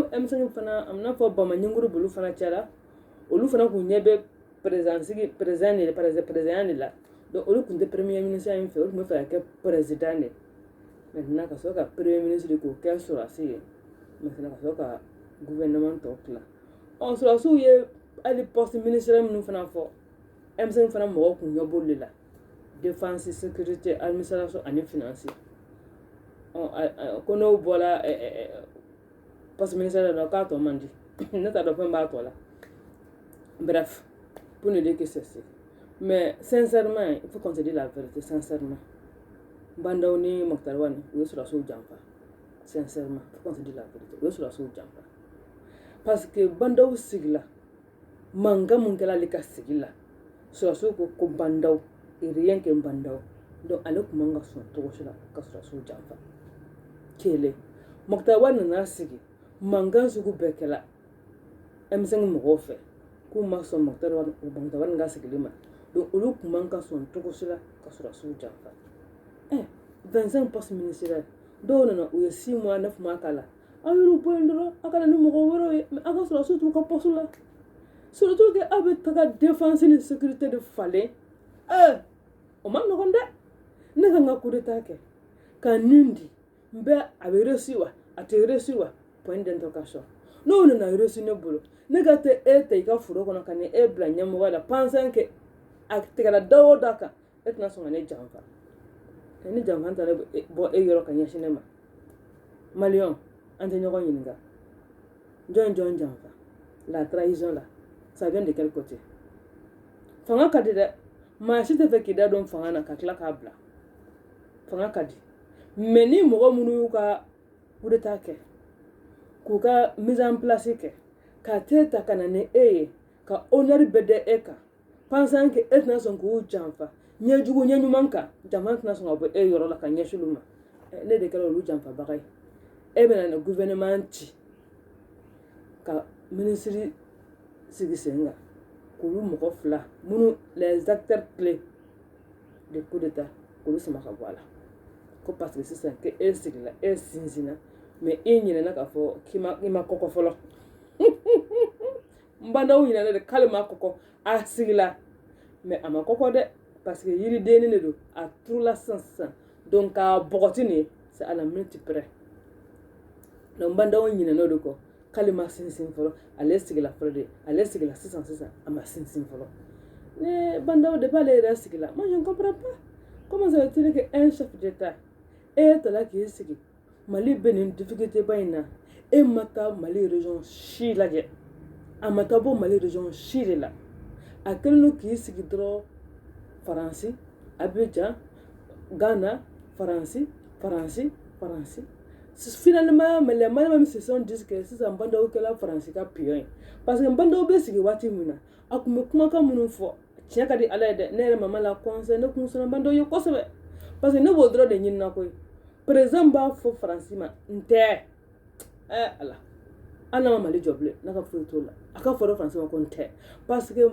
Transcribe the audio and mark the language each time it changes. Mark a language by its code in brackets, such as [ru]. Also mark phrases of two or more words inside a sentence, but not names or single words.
[bm] M5 fana a n'a fɔ bamaɲɛnguru b'olu fana cɛla olu fana kun ɲɛ bɛ [fr] président de la [bm] donc olu kun tɛ [fr] premier ministre [bm] in fɛ olu kun bɛ fɛ ka kɛ [fr] président de maintenant [bm] ka sɔrɔ ka [fr] premier ministre [bm] k'o kɛ sɔrɔdasi ye maintenant ka sɔrɔ ka gouvernement tɔ tila sɔrɔdasiw ye hali [fr] poste ministériel [bm] minnu fana fɔ M5 fana mɔgɔw kun ɲɛ b'olu de la [fr] défense sécurité administration [bm] ani finance ko n'o bɔra [fr] poste ministériel [bm] la k'a tɔ man di ne t'a dɔn fɛn b'a tɔ la [fr] bref pour ne dire que c'est ça mais sincèrement il faut qu'on se dise la vérité sincèrement [bm] Bandaw ni Mokhtar Wane u ye sɔrɔdasiw janfa [fr] sincèrement il faut qu'on se dise la vérité [bm] u ye sɔrɔdasiw janfa parce que Bandaw sigila mankan mun kɛla ale ka sigi la sɔrɔdasiw ko Bandaw [fr] et rien que [bm] Bandaw donc ale kun man ka sɔn cogo si la ka sɔrɔdasiw janfa kelen Mokhtar Wane nana sigi mankan sugu bɛɛ kɛla M5 mɔgɔw fɛ k'u ma sɔn Mokhtar Wane ka sigili ma donc olu kun man ka sɔn cogo si la ka sɔrɔdasiw janfa 25 [fr] postes ministériels [bm] dɔw nana u ye 6 mois 9 mois k'a la aw y'olu bɔ yen dɔrɔn a ka na ni mɔgɔ wɛrɛw ye mais a ka sɔrɔdasiw t'u ka poste la [fr] surtout que [bm] aw bɛ taga défense ni sécurité de falen o ma nɔgɔn dɛ ne kan ka [fr] coup d'état [bm] kɛ ka nin di n bɛ a bɛ réussi wa a tɛ réussi wa [fr] point d'interrogation [bm] n'o nana réussi ne bolo ne ka tɛ e ta i ka foro kɔnɔ ka ni e bila ɲɛmɔgɔ la [fr] pensant que [bm] a tigɛra da o da kan e tɛna sɔn ka ne janfa ni janfa ta bɔ e yɔrɔ ka ɲɛsin ne ma maliyɛnw an tɛ ɲɔgɔn ɲininka jɔn janfa la trahison la [fr] ça vient de quel côté [bm] fanga ka di dɛ maa si tɛ fɛ k'i da dɔn fanga na ka tila k'a bila fanga ka di mais ni mɔgɔ minnu y'u ka [fr] coup d'état [bm] kɛ k'u ka [fr] mise en place [bm] kɛ ka te ta ka na ni e ye ka honneur bɛɛ da e kan [fr] pensant que [bm] e tɛna sɔn k'u janfa ɲɛjugu ɲɛɲuman kan jama tɛna sɔn ka bɔ e yɔrɔ la ka ɲɛsin olu ma ne de kɛra olu janfabaga ye e bɛna na gouvernement ci ka ministre sigi sen kan k'olu mɔgɔ fila minnu [fr] les acteurs clés de coup d'état [bm] k'olu sama ka bɔ a la ko [fr] parce que [bm] sisan que e sigila e sinsinna mais e ɲinɛna k'a fɔ k'i ma kɔkɔ fɔlɔ n Bandaw ɲinɛna de k'ale ma kɔkɔ a sigila mais a ma kɔkɔ dɛ [fr] parce que [bm] yiridenni de don a turula sisan donc k'a bɔgɔti nin c'est [fr] à la minute près donc [bm] Bandaw ɲinɛna o de kɔ k'ale ma sinsin fɔlɔ ale sigila fɔlɔ de ale sigila sisan a ma sinsin fɔlɔ ne Bandaw depuis ale yɛrɛ sigila [fr] moi je ne comprends pas comment ça veut dire que un chef d'état [bm] e tala k'i sigi Mali bɛ nin difficulté ba in na e ma taa Mali région si lajɛ a ma taa bɔ Mali région si de la a kɛlen don k'i sigi dɔrɔn Faransi Abidjan Ghana Faransi [fr] finalement les Maliens se sont dit que [bm] sisan Bandaw kɛla Faransi ka pion ye [fr] parce que [bm] Bandaw bɛ sigi waati min na a kun bɛ kumakan minnu fɔ tiɲɛ ka di Ala ye dɛ ne yɛrɛ mama la conseil ne kun sɔnna Bandaw ye kosɛbɛ [fr] parce que [bm] ne b'o dɔrɔn de ɲinina koyi président b'a fɔ Faransi ma n tɛ Ala an n'a ma Mali jɔ bilen n'a ka foyi t'o la a ka fɔ Faransi ma ko n tɛ [fr] parce que